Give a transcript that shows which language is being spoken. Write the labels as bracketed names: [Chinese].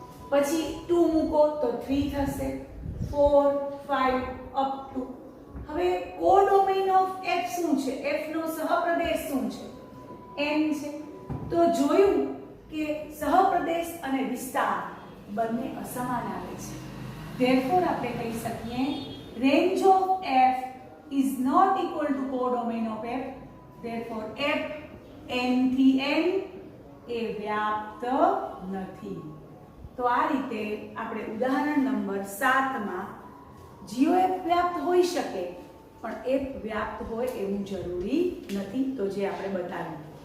[Gujarati] પછી 2 મૂકો તો 3 થશે 4 5 અપ ટુ. હવે કોડોમેઇન ઓફ f શું છે f નો સહપ્રદેશ શું છે n છે તો જોયું કે સહપ્રદેશ અને વિસ્તાર બંને અસમાન આવે છે. [English] therefore [Gujarati] આપણે કહી શકીએ [English] range of f is not equal to codomain of f. [Gujarati] therefore f n થી n એ વ્યાપ્ત નથી. તો આ રીતે આપણે ઉદાહરણ નંબર 7 માં GOF વ્યાપ્ત હોઈ શકે પણ f વ્યાપ્ત હોય એવું જરૂરી નથી તો જે આપણે બતાવ્યું.